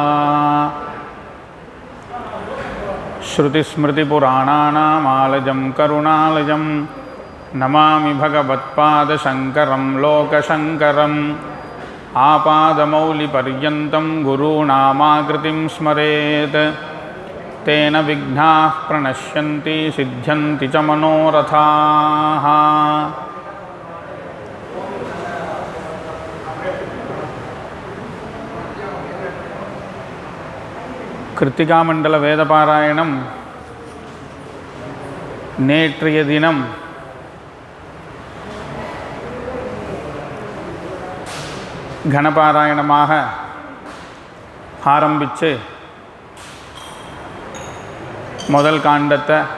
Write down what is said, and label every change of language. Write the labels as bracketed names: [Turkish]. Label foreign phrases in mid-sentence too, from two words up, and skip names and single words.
[Sanskrit] श्रुतिस्मृतिपुराणानामालजं करुणालजं नमामि भगवत्पादशङ्करं लोकशङ्करम्। आपादमौलिपर्यन्तं गुरूणामाकृतिं स्मरेत् तेन विघ्नाः प्रणश्यन्ति सिद्ध्यन्ति च मनोरथाः। [Tamil] கிருத்திகாமண்டல வேதபாராயணம் நேற்றைய தினம் கணபாராயணமாக ஆரம்பித்து முதல் காண்டத்தை